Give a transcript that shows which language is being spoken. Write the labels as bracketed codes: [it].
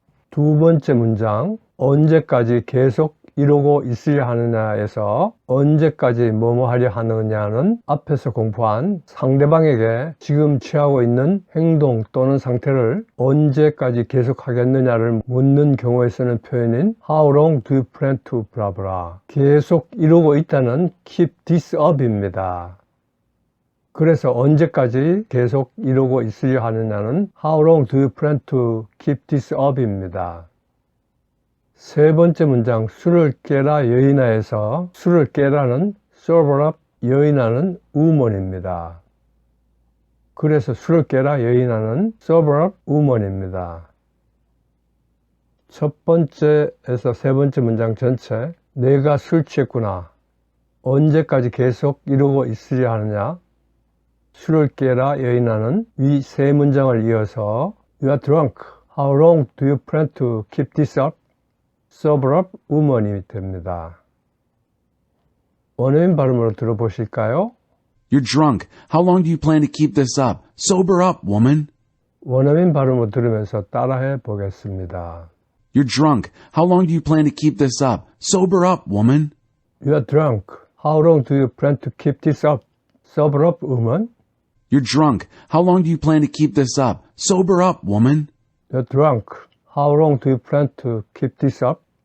[ko] 두 번째 문장, 언제까지 계속 이러고 있으려 하느냐에서 언제까지 뭐뭐 하려 하느냐는 앞에서 공부한 상대방에게 지금 취하고 있는 행동 또는 상태를 언제까지 계속 하겠느냐를 묻는 경우에 쓰는 표현인 [en] How long do you plan to blah blah. [ko] 계속 이러고 있다는 [en] keep this up [ko] 입니다. 그래서 언제까지 계속 이러고 있으려 하느냐는 [en] How long do you plan to keep this up [ko] 입니다. 세 번째 문장 술을 깨라 여인아에서 술을 깨라는 [en] sober up, [ko] 여인아는 woman입니다. 그래서 술을 깨라 여인아는 [en] sober up, woman [ko] 입니다. 첫 번째에서 세 번째 문장 전체 내가 술 취했구나. 언제까지 계속 이러고 있으려 하느냐? 술을 깨라 여인아는 위 세 문장을 이어서 [en] You are drunk. How long do you plan to keep this up? sober up woman이 [ko] 됩니다. 원어민 발음으로 들어보실까요? [en] You're drunk. How long do you plan to keep this up? Sober up, woman. [ko] 원어민 발음으로 들으면서 따라해 보겠습니다. [en] You're drunk. How long do you plan to keep this up? Sober up, woman. You are drunk. How long do you plan to keep this up? Sober up, woman. You're drunk. How long do you plan to keep this up? Sober up, woman. You're drunk. How long do you plan to keep this up?